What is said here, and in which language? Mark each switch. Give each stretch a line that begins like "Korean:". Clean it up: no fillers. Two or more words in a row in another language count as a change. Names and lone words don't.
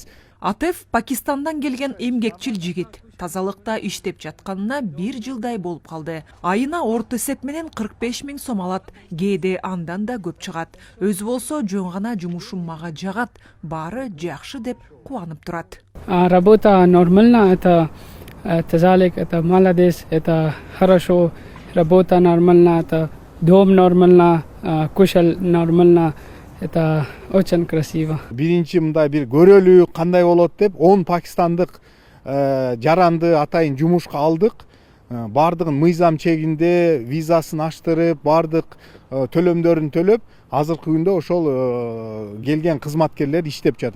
Kyrgyz: Атеф Пакистандан келген эмгекчил жигит. Тазалыкта иштеп жатканына 1 жылдай болуп калды. Айына орто эсеп менен 45 000 сом алат. Кээде андан да көп чыгат. Өзү болсо жөн гана жумушум мага жагат. Баары жакшы деп кубанып турат.
Russian: Работа нормально, это тазалык, это молодец, это хорошо. Работа нормально, это дом нормально, кушал нормально. Это очень красиво.
Kyrgyz: Биринчи мындай бир көрөлү кандай болот деп 10 пакистандык жаранды атайын жумушка алдык. Бардыгын мыйзам чегинде визасын аштырып, бардык төлөмдөрүн төлөп, азыркы күндө ошол келген кызматкерлер иштеп жатат.